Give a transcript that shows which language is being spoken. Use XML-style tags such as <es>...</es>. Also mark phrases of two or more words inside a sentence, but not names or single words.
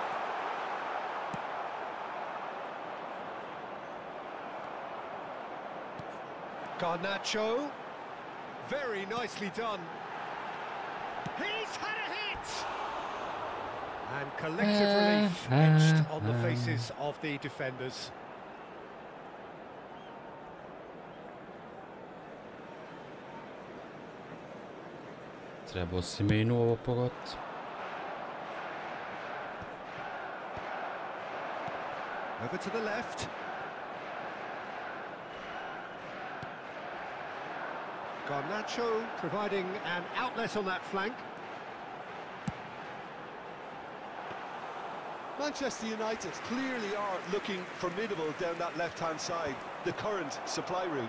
<en>Garnacho. Very nicely done. He's had a hit! And collective relief etched on the faces of the defenders.</en> <hr>Trebao si Menu ovo pogot.</hr> <en>Over to the left. Garnacho providing an outlet on that flank. Manchester United clearly are looking formidable down that left-hand side, the current supply route.</en>